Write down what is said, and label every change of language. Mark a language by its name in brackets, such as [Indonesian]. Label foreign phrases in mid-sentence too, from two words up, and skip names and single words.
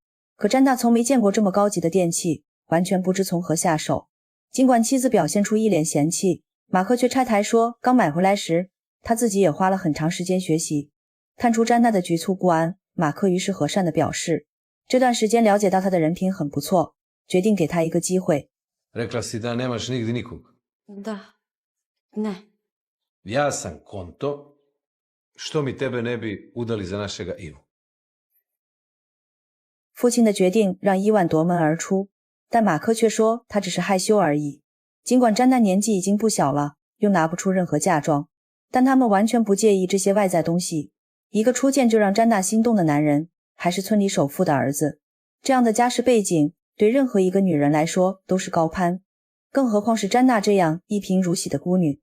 [Chinese] 可詹娜从没见过这么高级的电器，完全不知从何下手。尽管妻子表现出一脸嫌弃，马克却拆台说刚买回来时他自己也花了很长时间学习。看出詹娜的局促不安，马克于是和善地表示，这段时间了解到他的人品很不错，决定给他一个机会。 [Croatian] Rekla si da nemaš nigdje nikog. Da. Ne. Ja sam konto, što mi tebe ne bi udali za našega Ivu. [Chinese] 父亲的决定让伊万夺门而出，但马克却说他只是害羞而已。尽管詹娜年纪已经不小了，又拿不出任何嫁妆，但他们完全不介意这些外在东西。一个初见就让詹娜心动的男人，还是村里首富的儿子，这样的家世背景对任何一个女人来说都是高攀，更何况是詹娜这样一贫如洗的孤女。